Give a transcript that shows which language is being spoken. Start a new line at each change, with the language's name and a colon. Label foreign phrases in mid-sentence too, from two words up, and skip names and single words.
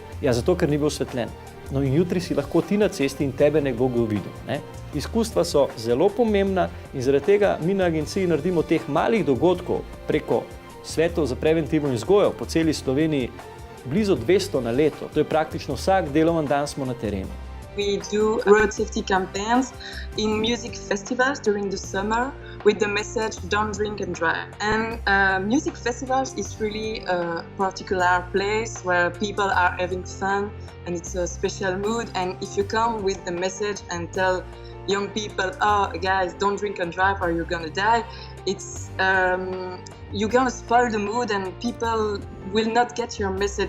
Slovenian: Ja, zato, ker ni bil osvetljen. No in jutri si lahko ti na cesti in tebe nekdo videl. Izkustva so zelo pomembna in zaradi tega mi na agenciji naredimo teh malih dogodkov preko svetov za preventivno vzgojo po celi Sloveniji blizu 200 na leto. To je praktično vsak delovan dan smo na terenu.
English: We do road safety campaigns in music festivals during the summer with the message "Don't drink and drive." And music festivals is really a particular place where people are having fun and it's a special mood. And if you come with the message and tell young people, "Oh, guys, don't drink and drive or you're gonna die," it's you're gonna spoil the mood and people will not get your message.